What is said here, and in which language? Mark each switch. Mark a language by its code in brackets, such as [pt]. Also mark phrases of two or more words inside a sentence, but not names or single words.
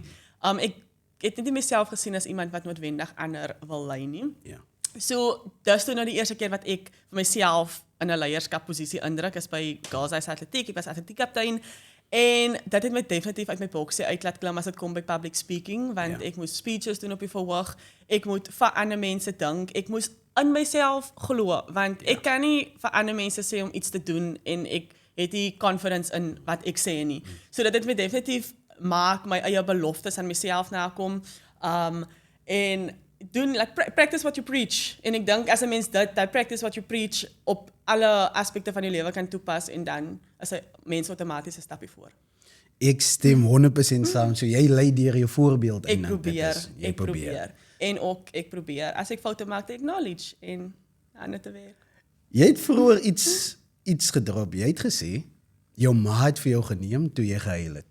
[af] Ek het nie myself gesien as iemand wat noodwendig ander wil lei nie. Ja. So, dis toe nou die eerste keer wat ek vir myself in 'n leierskapposisie indruk is by Girls High atletiek. Ek was atletiekamptein. En dit het my definitief uit my boksie uit laat klim as dit kom by [en] public speaking, [af] want ek moes speeches doen op die verhoog, ek moet vir ander mense dink, ek moes in myself glo, want ek kan nie vir ander mense sê om iets te doen en ek het nie confidence in wat ek sê nie. So dit het my definitief maak my eie beloftes aan myself nakom, en doen, [en] like, practice what you preach. [af] En ek dink as 'n mens dit [en] practice what you preach [af] op alle aspekte van jou lewe kan toepas en dan is 'n mens outomaties 'n stapie voor. Ek stem 100% saam. So jy lei deur jou voorbeeld Ek en probeer. En ook ek probeer. As ek foute maak, acknowledge en aan dit te werk. Jy het vroeër iets gedrop. Jy het gesê jou ma het vir jou geneem toe jy gehuil het.